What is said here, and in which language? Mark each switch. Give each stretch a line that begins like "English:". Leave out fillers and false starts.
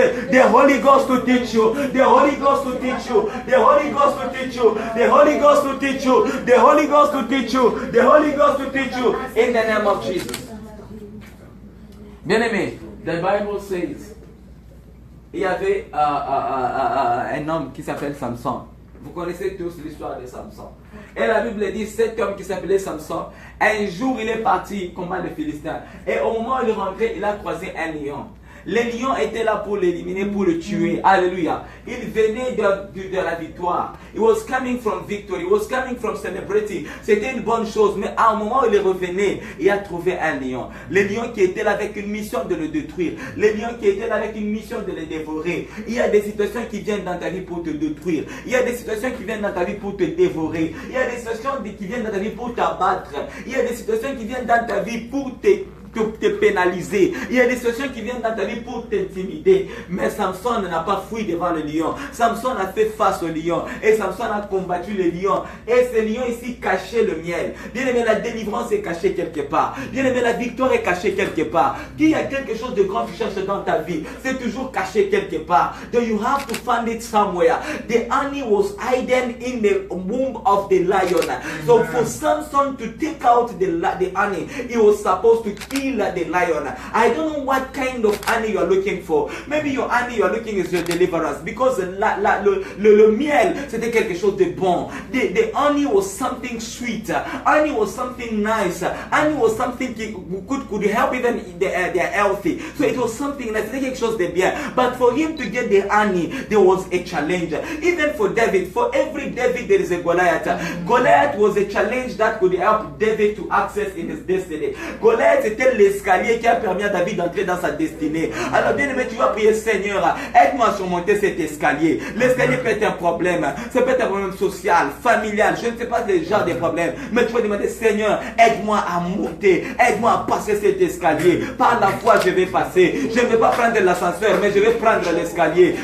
English: The Holy Ghost to teach you. The Holy Ghost to teach you. The Holy Ghost to teach you. The Holy Ghost to teach you. The Holy Ghost to teach you. The Holy Ghost to teach you. In the name of Jesus.
French: Bien aimé,
English: the Bible says,
French: il y avait un homme qui s'appelle Samson. Vous connaissez tous l'histoire de Samson. Et la Bible dit, cet homme qui s'appelait Samson, un jour il est parti combattre les Philistins. Et au moment où il est rentré, il a croisé un lion. Les lions étaient là pour l'éliminer, pour le tuer. Alléluia. Il venait de la victoire.
English: He was coming from victory. He was coming from celebrating.
French: C'était une bonne chose. Mais à un moment où il revenait, il a trouvé un lion. Le lion qui était là avec une mission de le détruire. Le lion qui était là avec une mission de le dévorer. Il y a des situations qui viennent dans ta vie pour te détruire. Il y a des situations qui viennent dans ta vie pour te dévorer. Il y a des situations qui viennent dans ta vie pour t'abattre. Il y a des situations qui viennent dans ta vie pour te pénaliser. Il y a des situations qui viennent dans ta vie pour t'intimider. Mais Samson n'a pas fui devant le lion. Samson a fait face au lion. Et Samson a combattu le lion. Et ce lion ici cachait le miel. Bien aimé, la délivrance est cachée quelque part. Bien aimé, la victoire est cachée quelque part. Qu'il y a quelque chose de grand qui cherche dans ta vie, c'est toujours caché quelque part.
English: So you have to find it somewhere. The honey was hidden in the womb of the lion. So for Samson to take out the honey, he was supposed to kill the lion. I don't know what kind of honey you are looking for. Maybe your honey you are looking is your deliverance, because
French: le miel c'était quelque chose de bon.
English: The honey was something sweet. Honey was something nice. Honey was something could help even they are healthy. So it was something nice.
French: C'était quelque chose de bien.
English: But for him to get the honey, there was a challenge. Even for David, for every David there is a Goliath. Goliath was a challenge that could help David to access in his destiny.
French: Goliath était l'escalier qui a permis à David d'entrer dans sa destinée. Alors bien aimé, tu vas prier, Seigneur, aide-moi à surmonter cet escalier. L'escalier peut être un problème. Ça peut être un problème social, familial. Je ne sais pas les genres de problèmes. Mais tu vas demander, Seigneur, aide-moi à monter. Aide-moi à passer cet escalier. Par la foi, je vais passer. Je ne vais pas prendre l'ascenseur, mais je vais prendre l'escalier.